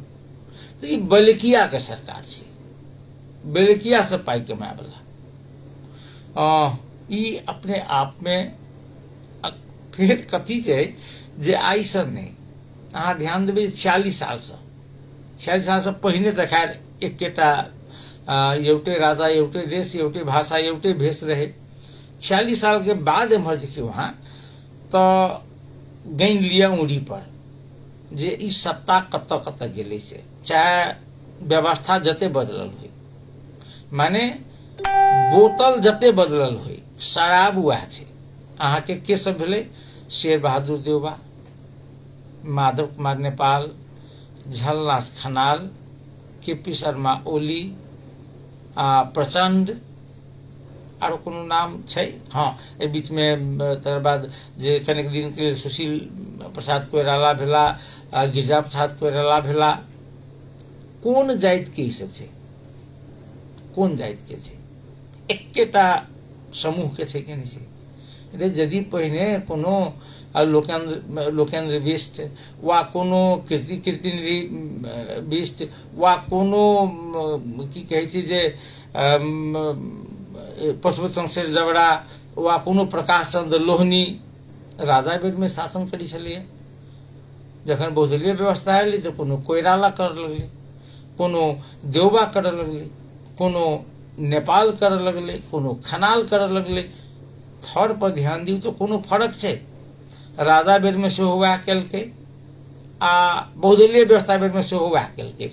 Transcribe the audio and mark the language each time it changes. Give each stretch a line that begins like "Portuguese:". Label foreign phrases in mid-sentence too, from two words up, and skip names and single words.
Maithili: तो ई बलकिया के सरकार छै, बेलकिया से पाई कमाए वाला। ई अपने आप में फिर कथी छै जे आई से नहीं अहाँ ध्यान देबै 46 सालसँ पहिने त खैर एकेटा
Nepali: एउटै राजा एउटै देश एउटै भाषा एउटै भेष
Maithili: रहे। 46 साल के बाद एम्हर देखियो अहाँ तऽ गैन लिया उड़ी पर जे ई सत्ता कतऽ कतऽ गेलै से, चाहे व्यवस्था जते बदलल होइ, माने बोतल जते बदलल होइ, शराब वएह छै। अहाँके के सब भेलै? शेर बहादुर देउबा, माधव कुमार नेपाल, झलनाथ खनाल, के.पी. शर्मा ओली, प्रचंड, आरो कोनो नाम छै? हाँ, एहि बीच में तकर बाद जे कनेक दिन के लेल सुशील प्रसाद कोइराला भेला, गिरिजा प्रसाद कोइराला भेला। कोन जाति के ई सब छै? कोन जाति के छै? एकेटा समूह के छै कि नहीं छै? यदि पहिने कोनो लोकेन्द्र बिष्ट वा कोनो कीर्तिनिधि बिष्ट वा कोनो की कहै छै जे पशुपति शमशेर जबरा वा कोनो प्रकाश चंद्र लोहनी राजा बेर में शासन करै छलैया। जखन बहुदलीय व्यवस्था एलै तऽ कोनो कोइराला करऽ लगलै, कोनो देउबा करऽ लगलै, कोनो नेपाल करऽ लगलै, कोनो खनाल करऽ लगलै। थर पर ध्यान दियौ तो कोनो फर्क छै? राजा बेर में सेहो वएह केलकै आ बहुदलीय व्यवस्था बेर में सेहो वएह केलकै।